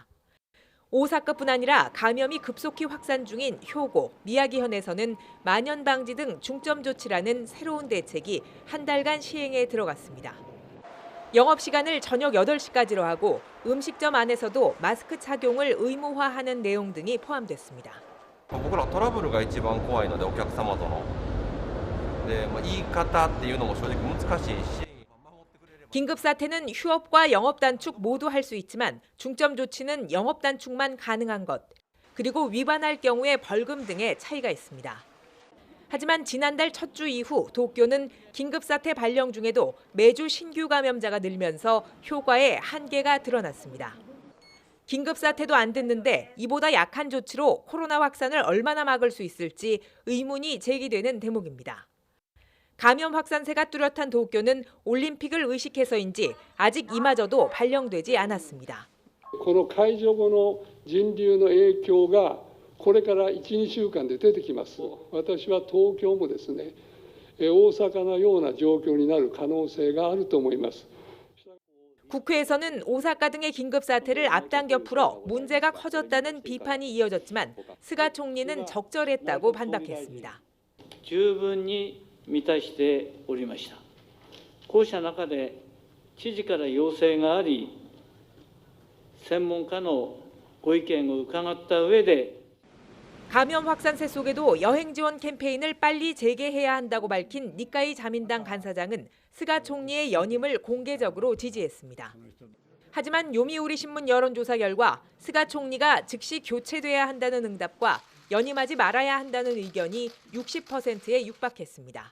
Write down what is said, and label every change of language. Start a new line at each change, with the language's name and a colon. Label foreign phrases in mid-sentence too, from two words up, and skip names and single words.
Korean: 오사카뿐 아니라 감염이 급속히 확산 중인 효고, 미야기현에서는 만연 방지 등 중점 조치라는 새로운 대책이 한 달간 시행에 들어갔습니다. 영업시간을 저녁 8시까지로 하고 음식점 안에서도 마스크 착용을 의무화하는 내용 등이 포함됐습니다.
Japanese: 僕らトラブルが一番怖いのでお客様とので、言い方っていうのも正直難しいし
Korean: 긴급 사태는 휴업과 영업 단축 모두 할 수 있지만 중점 조치는 영업 단축만 가능한 것, 그리고 위반할 경우에 벌금 등의 차이가 있습니다. 하지만 지난달 첫 주 이후 도쿄는 긴급 사태 발령 중에도 매주 신규 감염자가 늘면서 효과에 한계가 드러났습니다. 긴급 사태도 안 됐는데 이보다 약한 조치로 코로나 확산을 얼마나 막을 수 있을지 의문이 제기되는 대목입니다. 감염 확산세가 뚜렷한 도쿄는 올림픽을 의식해서인지 아직 이마저도 발령되지 않았습니다.
Japanese: この解除後の人流の影響がこれから1、2週間で出てきます。私は東京もですね、大阪のような状況になる可能性があると思います。
Korean: 국회에서는 오사카 등의 긴급 사태를 앞당겨 풀어 문제가 커졌다는 비판이 이어졌지만 스가 총리는 적절했다고 반박했습니다.
Japanese: 十分に満たしておりました。こうした中で知事から要請があり、専門家のご意見を伺った上で
Korean: 감염 확산세 속에도 여행 지원 캠페인을 빨리 재개해야 한다고 밝힌 니카이 자민당 간사장은 스가 총리의 연임을 공개적으로 지지했습니다. 하지만 요미우리 신문 여론조사 결과 스가 총리가 즉시 교체돼야 한다는 응답과 연임하지 말아야 한다는 의견이 60%에 육박했습니다.